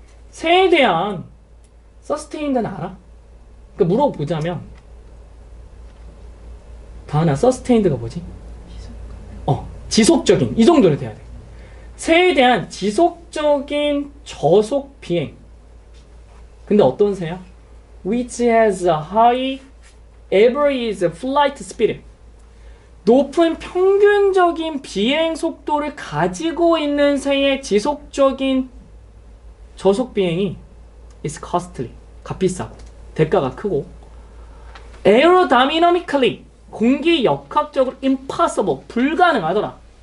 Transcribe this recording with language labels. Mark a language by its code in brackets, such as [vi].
[ko] 새에 대한 Sustained는 알아? 그러니까 물어보자면 다하나 Sustained가 뭐지? 지속적인 이 정도로 돼야 돼. 새에 대한 지속적인 저속 비행. 근데 어떤 새야? [en] Which has a high average flight speed. [ko] 높은 평균적인 비행 속도를 가지고 있는 새의 지속적인 저속 비행이 [en] is costly. [ko] 값비싸고 대가가 크고 aerodynamically 공기역학적으로 impossible, 불가능하더라.